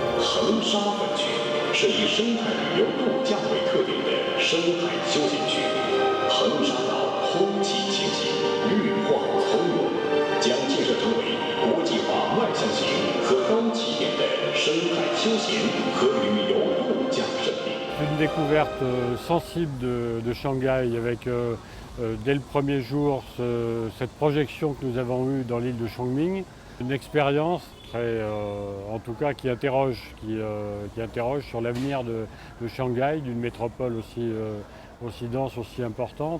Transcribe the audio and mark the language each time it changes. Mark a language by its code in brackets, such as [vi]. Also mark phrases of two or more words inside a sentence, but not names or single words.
[zh] 城沙粉区，是以生态旅游度假为特点的生态休闲区。衡沙岛空气清新，绿化从容，将建设成为国际化外向型和高起点的生态休闲和旅游度假胜地。 [fr] Une découverte sensible de Shanghai avec dès le premier jour cette projection que nous avons eue dans l'île de Chongming. Une expérience très, en tout cas qui interroge sur l'avenir de Shanghai, d'une métropole aussi dense, aussi importante.